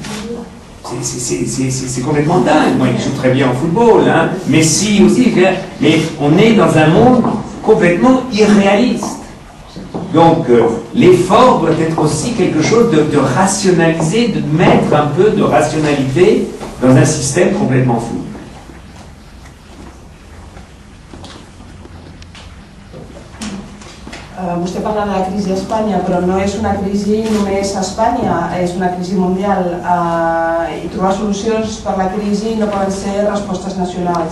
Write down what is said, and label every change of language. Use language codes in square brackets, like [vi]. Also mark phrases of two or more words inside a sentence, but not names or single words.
[fr] C'est complètement dingue. Moi, il joue très bien en football, hein. Messi aussi. Mais on est dans un monde complètement irréaliste. Donc, l'effort doit être aussi quelque chose de rationalisé, de mettre un peu de rationalité dans un système complètement fou. [ca] Vostè parla de la crisi a Espanya, però no és una crisi només a Espanya, és una crisi mundial. I trobar solucions per la crisi no poden ser respostes nacionals.